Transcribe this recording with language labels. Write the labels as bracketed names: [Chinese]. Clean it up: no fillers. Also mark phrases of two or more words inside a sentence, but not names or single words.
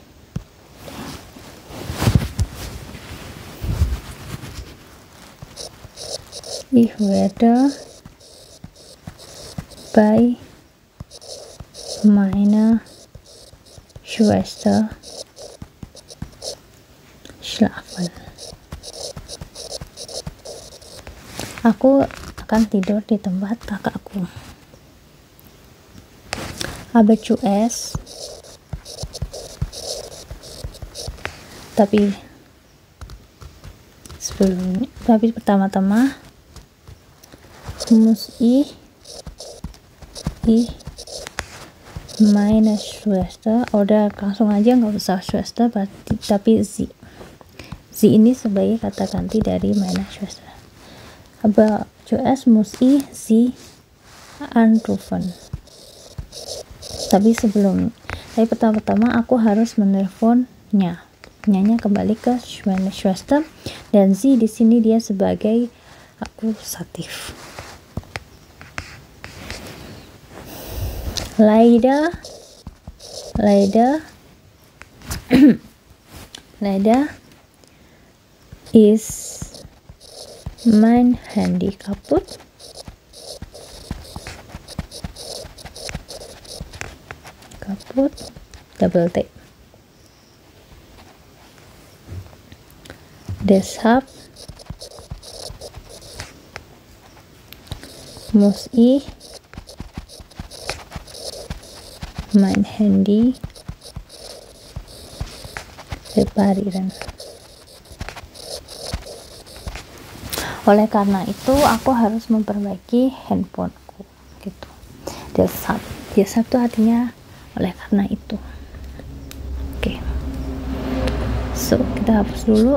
[German] Ich werde bei meiner Schwester schlafen. [Indonesian] Aku akan tidur di tempat kakakku. [German] Aber zuerst, [Indonesian] tapi pertama-tama [German] muss ich meine Schwester, [Indonesian] oder langsung aja nggak usah Schwester tapi sie ini sebagai kata ganti dari [German] meine Schwester. Aber zuerst muss ich sie anrufen. [Indonesian] Tapi pertama-tama aku harus menelponnya. Nyanya kembali ke [German] meine Schwester, [Indonesian] dan sie di sini dia sebagai akusatif. [German] Leider ist mein Handy kaputt. [English] Double T. [German] Deshalb muss ich mein Handy reparieren. [Indonesian] Oleh karena itu aku harus memperbaiki handphoneku gitu. Deshalb itu artinya oleh karena itu. Oke. So, kita hapus dulu.